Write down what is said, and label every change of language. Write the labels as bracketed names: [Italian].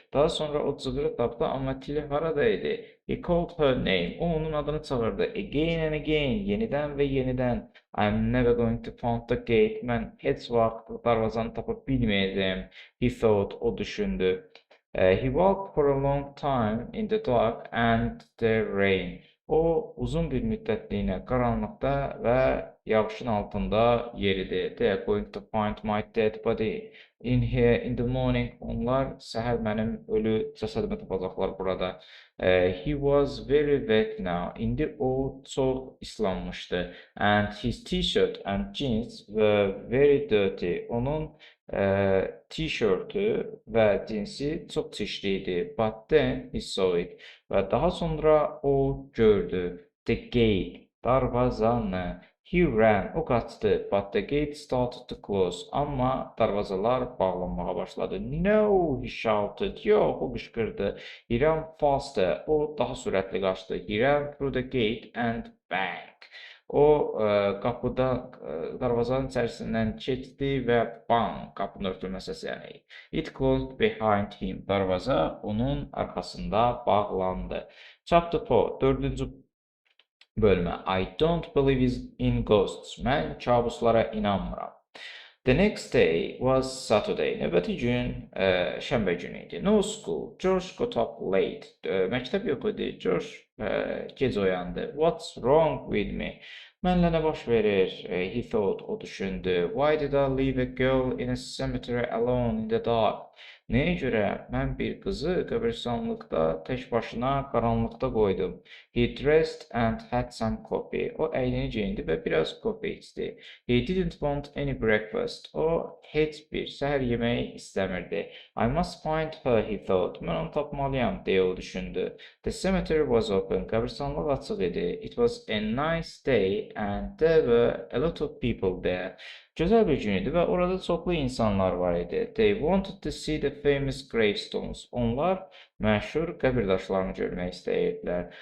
[Azerbaijani] Daha sonra o cığırı tapdı, amma Tilly haradaydı? [English] He called her name. [Azerbaijani] O onun adını çağırdı. [English] Again and again, [Azerbaijani] yenidən və yenidən. [English] I'm never going to find the gate. [Azerbaijani] Mən heç vaxt darvazanı tapa bilməyəcəyəm. [English] He thought, [Azerbaijani] o düşündü. [English] He walked for a long time in the dark and the rain. [Azerbaijani] O uzun bir müddətliyə qaranlıqda və yağışın altında yeridi. [English] They are going to find my dead body in here in the morning. [Azerbaijani] Onlar səhər mənim ölü cəsədimi tapacaqlar burada. [English] He was very wet now. [Azerbaijani] İndi o çox islanmışdı. [English] And his t-shirt and jeans were very dirty. [Azerbaijani] Onun t-shirtü və cinsi çox çirkli idi. [English] But then he saw it. [Azerbaijani] Və daha sonra o gördü. [English] The gate, [Azerbaijani] darvazanı. [English] He ran, [Azerbaijani] o qaçdı. [English] But the gate started to close. [Azerbaijani] Amma darvazalar bağlanmağa başladı. [English] No, he shouted. [Azerbaijani] Yox, o qışqırdı. [English] He ran faster. [Azerbaijani] O daha sürətli qaçdı. [English] He ran through the gate and bang. [Azerbaijani] O qapıdan, darvazanın içərisindən keçdi və bang, qapının örtülmə səsi yəni. [English] It closed behind him. [Azerbaijani] Darvaza onun arxasında bağlandı. [English] Chapter 4, [Azerbaijani] 4-cü bölmə. [English] I don't believe in ghosts. [Azerbaijani] Mən kabuslara inanmıram. [English] The next day was Saturday. [Azerbaijani] Növbəti gün şənbə günü idi. [English] No school. George got up late. [Azerbaijani] Məktəb yox idi. George gec oyandı. [English] What's wrong with me? [Azerbaijani] Mənlə nə baş verir? [English] He thought, [Azerbaijani] o düşündü. [English] Why did I leave a girl in a cemetery alone in the dark? [Azerbaijani] Nəyə görə mən bir qızı qəbirstanlıqda tək başına qaranlıqda qoydum? [English] He dressed and had some coffee. [Azerbaijani] O əynini geyindi və biraz kofe içdi. [English] He didn't want any breakfast. [Azerbaijani] O heç bir səhər yeməyi istəmirdi. [English] I must find her, he thought. [Azerbaijani] Mən onu tapmalıyam, deyə o düşündü. [English] The cemetery was open. [Azerbaijani] Qəbirstanlıq açıq idi. [English] It was a nice day and there were a lot of people there. [Azerbaijani] Gözəl bir gün idi və orada çoxlu insanlar var idi. [English] They wanted to see the famous gravestones. [Azerbaijani] Onlar məşhur qəbir daşlarını görmək istəyirdilər.